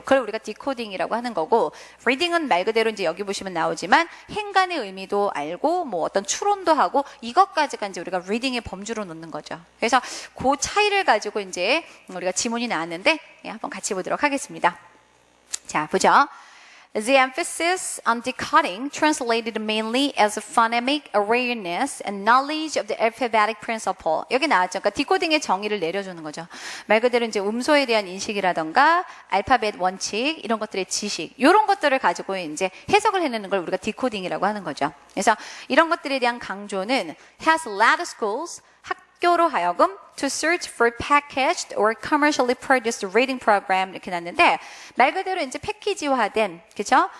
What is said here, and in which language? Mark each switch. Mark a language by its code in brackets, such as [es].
[ko] 그걸 우리가 디코딩이라고 하는 거고, 리딩은 말 그대로 이제 여기 보시면 나오지만 행간의 의미도 알고 뭐 어떤 추론도 하고 이것까지가 이제 우리가 리딩의 범주로 놓는 거죠. 그래서 그 차이를 가지고 이제 우리가 지문이 나왔는데 한번 같이 보도록 하겠습니다. 자, 보죠. [en] The emphasis on decoding translated mainly as a phonemic awareness and knowledge of the alphabetic principle. [ko] 여기 나왔죠. 그러니까 디코딩의 정의를 내려주는 거죠. 말 그대로 이제 음소에 대한 인식이라던가 알파벳 원칙 이런 것들의 지식 이런 것들을 가지고 이제 해석을 해내는 걸 우리가 디코딩이라고 하는 거죠. 그래서 이런 것들에 대한 강조는 [en] has led schools [ko] 학교로 하여금 [en] to search for packaged or commercially produced reading program [ko] 이렇게 놨는데 말 그대로 이제 패키지화된 그죠?